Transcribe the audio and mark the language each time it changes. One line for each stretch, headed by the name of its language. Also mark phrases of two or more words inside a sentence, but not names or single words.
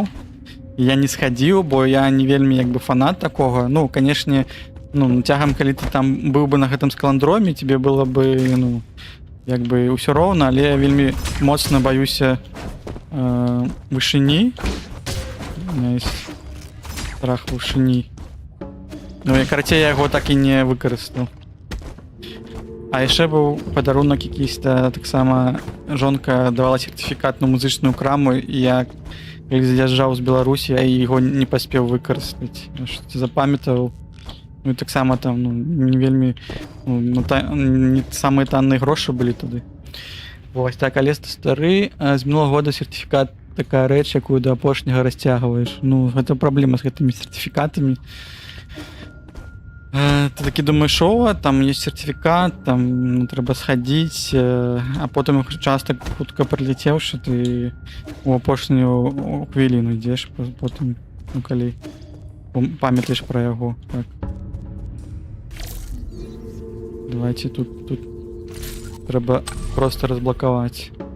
Belarusian: Я не схадзіў, бо я не вельмі як бы фанат такога. Ну, канешне, ну, цягам, калі ты там быў бы на гэтым скаладроме,
Russian: тебе было бы,
Belarusian: ну, як бы ўсё роўна, але я вельмі моцна баюся вышыні.
Russian: У меня есть страх вышыні.
Belarusian: Ну, і карацей, я яго так і не выкарыстаў. А яшчэ быў падарунак якийсь-то, таксама жонка давала сертыфікат на музычную краму, і я, калі з'язджаў з Беларусі, я яго не паспеў выкарыстаць. Запамятаў. Ну, і таксама там, ну, не вельмі... Ну, не самыя танныя грошы былі тады. Вось так, але стары, з мінулого года сертыфікат такая рэч, якую да апошняга расцягваеш. Ну, гэта праблема з гэтымі сертыфікатамі. Ты такі думаеш,
Russian: о, там есть сертификат,
Belarusian: там, ну, трэба схадзіць, а потым час так хутка прилетеўшы, ты у апошнюю хвіліну ідзеш, потым, ну, калі памятаеш пра яго. Так. Давайте тут трэба просто разблакаваць.